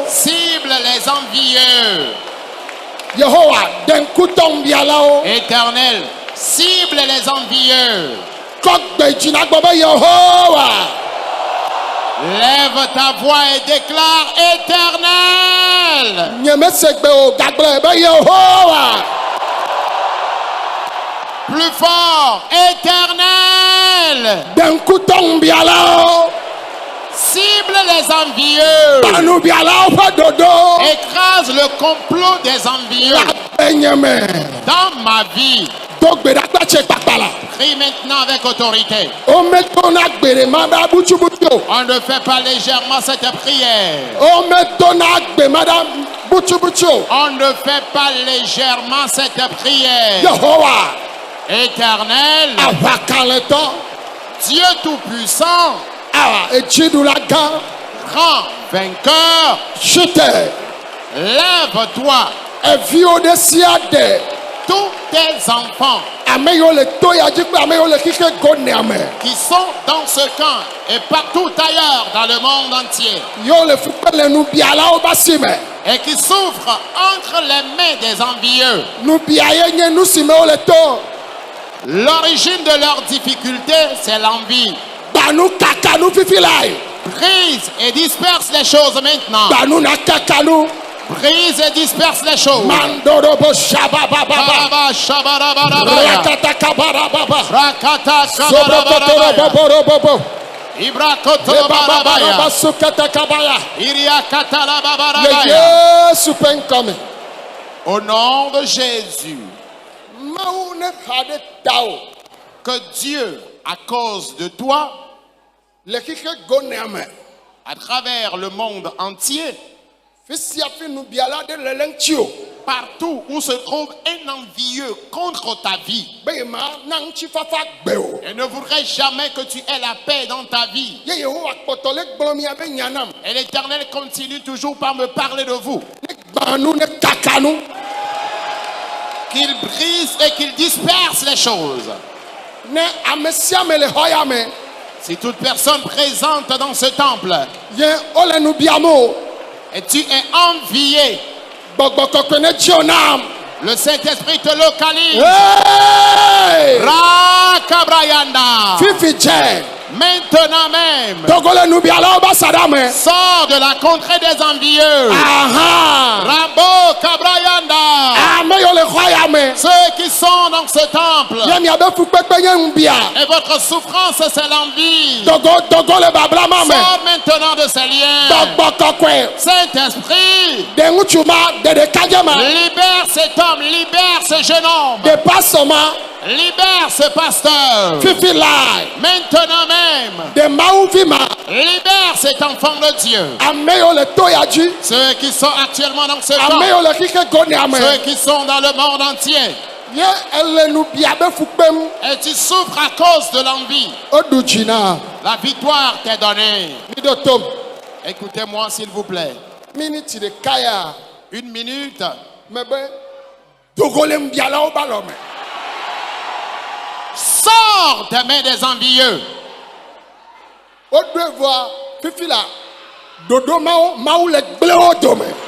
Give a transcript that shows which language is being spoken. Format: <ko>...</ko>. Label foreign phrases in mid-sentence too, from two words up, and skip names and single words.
<fr>Cible les envieux.</fr> <ee>Yehowa de ŋkutɔ ŋubialawo.</ee> <fr>Éternel, cible les envieux.</fr> <ee>Kɔ gbe dzi na gbɔ be Yehowa.</ee> <fr>Lève ta voix et déclare Éternel.</fr> <ee>Nye me se gbe o gagblɔ be Yehowa.</ee> <fr>Plus fort, Éternel.</fr> <ee>De ŋkutɔ ŋubialawo.</ee> <fr>Cible les envieux.</fr> <ee>Ba nubialawo ƒe dodo.</ee> <fr>Écrase le complot des envieux</fr> <ee>La nye me.</ee> <fr>dans ma vie.</fr> <ee>Do gbe ɖa kpatse kpakpa la.</ee> <fr>Prie maintenant avec autorité.</fr> <ee>Wometona gbeɖe ma ɖa butsubutu o.</ee> <fr>On ne fait pas légèrement cette prière.</fr> <ee>Wometona gbe ma ɖa butsubutu o.</ee> <fr>On ne fait pas légèrement cette prière.</fr> <ee>Yehowa.</ee> <fr>Éternel,</fr> <ee>Aʋakalẽtɔ.</ee> <fr>Dieu Tout-Puissant,</fr> <ee>Awa etsiɖula gã.</ee> <fr>grand vainqueur, Chute. lève-toi,</fr> <ee>Eviwo ɖe sia ɖe.</ee> <fr>tous tes enfants</fr> <ee>Ame yiwo le to ya dzi kple ame yiwo le xixe gonea me.</ee> <fr>qui sont dans ce camp et partout ailleurs dans le monde entier</fr> <ee>Yiwo le fukpe le nubialawo ƒe asi me.</ee> <fr>et qui souffrent entre les mains des envieux.</fr> <ee>Nubia ye nye nu si me wo le to.</ee> <fr>L'origine de leurs difficultés, c'est l'envie.</fr> <ee>Gbanu kaka nu fifi lae.</ee> <fr>Brise et disperse les choses maintenant.</fr> <ee>Gbanu na kaka nu.</ee> <fr>Brise et disperse les choses. Mandorobo shabababa. Baraba, shabarabarabaya. Rakata kabarababa. Rakata, Sobrokotoro shabarabarabaya. boborobobo. Ibrakoto Lebabaraba barabaya. sukata kabaya. Iriakata la Le babarabaya.</fr> <ee>Yesu ƒe ŋkɔme.</ee> <fr>Au nom de Jésus,</fr> <ee>Mawu ne xa ɖe tawò.</ee> <fr>que Dieu, à cause de toi,</fr> <ee>Le xixe gonea me.</ee> <fr>à travers le monde entier,</fr> <ee>Fi sia fi nubiala ɖe le le ŋuti o.</ee> <fr>partout où se trouve un envieux contre ta vie,</fr> <ee>Be ye ma na ŋutifafa gbe o.</ee> <fr>et ne voudrait jamais que tu aies la paix dans ta vie.</fr> <ee>Ye Yehowa kpɔtɔ le gblɔ mia be nya nam.</ee> <fr>Et l'Éternel continue toujours par me parler de vous.</fr> <ee>Ne gbanu ne kaka nu.</ee> <fr>Qu'il brise et qu'il disperse les choses.</fr> <ee>Ne ame sia ame le xɔ ya me.</ee> <fr>Si toute personne présente dans ce temple,</fr> <ee>Ye wo le nu biam o.</ee> <fr>et tu es envié,</fr> <ee>Gbɔgbɔ kɔkɔe ne tsi o nam.</ee> <fr>le Saint-Esprit te localise. Hey! Rakabrayanda.</fr> <ee>Fifi dze.</ee> <fr>Maintenant même,</fr> <ee>Togo le nubialawo ƒe asaɖa me.</ee> <fr>sors de la contrée des envieux. Aha. Rambo Kabrayanda.</fr> <ee>ame yo le xɔ ya me</ee> <fr>Ceux qui sont dans ce temple.</fr> <ee>ye miabe fukpekpe nye ŋubia</ee> <fr>Et votre souffrance, c'est l'envie.</fr> <ee>dogo le bablama me</ee> <fr>Sors maintenant de ces liens.</fr> <ee>gbɔgbɔ kɔkɔe</ee> <fr>Saint-Esprit,</fr> <ee>de ŋutsu ma de ɖekadze ma</ee> <fr>libère cet homme, libère ce jeune homme.</fr> <ee>de pasɔ ma</ee> <fr>Libère ce pasteur.</fr> <ee>fifi lae</ee> <fr>Maintenant même,</fr> <ee>de mawuvi ma</ee> <fr>libère cet enfant de Dieu.</fr> <ee>ame yo le to ya dzi</ee> <fr>Ceux qui sont actuellement dans ce</fr> <ee>ame</ee> <fr>camp,</fr> <ee>yo le xixi gonia me</ee> <fr>ceux qui sont dans le monde entier,</fr> <ee>ye ele nu bia be fukpem</ee> <fr>et tu souffres à cause de l'envie.</fr> <ee>oɖu dzi na</ee> <fr>La victoire t'est donnée.</fr> <ee>mi ɖo tom</ee> <fr>Écoutez-moi s'il vous plaît.</fr> <ee>miniti ɖeka ya</ee> <fr>1 minute.</fr> <ee>me be dogo le ŋubialawo ba lɔ me</ee> <fr>Sors des mains des envieux.</fr> <ee>woɖo evɔa fifi la ɖoɖo mawu le gble wo dome</ee>